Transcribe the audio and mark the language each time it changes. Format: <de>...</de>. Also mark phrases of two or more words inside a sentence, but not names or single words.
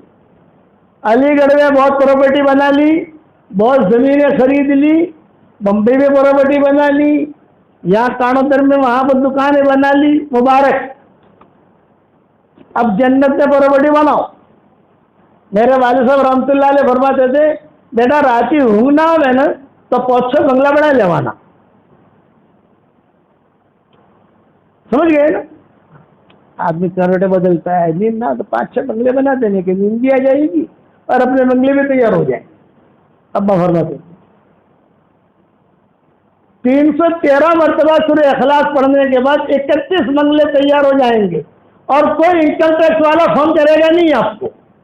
<ur>علی گڑھ میں بہت پراپرٹی بنا لی، بہت زمینیں خرید لی، بمبئی میں پراپرٹی بنا لی، یہاں کانوتر میں وہاں پر دکانیں بنا لی. مبارک. اب جنت میں پراپرٹی بناؤ. میرے والد صاحب رحمۃ اللہ علیہ فرماتے تھے بیٹا راتی</ur> <gu>ઊંઘ ના આવે ને તો 5-6 બંગલા બના લેવાના.</gu> <ur>سمجھ گئے نا؟ آدمی کروٹیں بدلتا ہے، نیند نہ تو 5-6 بنگلے بنا دینے کے نیند بھی آ جائے گی اور اپنے بنگلے بھی تیار ہو جائیں. ابا فرماتے 313 مرتبہ سورہ اخلاص پڑھنے کے بعد 31 بنگلے تیار ہو جائیں گے اور کوئی انکم ٹیکس والا فون کرے گا نہیں آپ کو.</ur>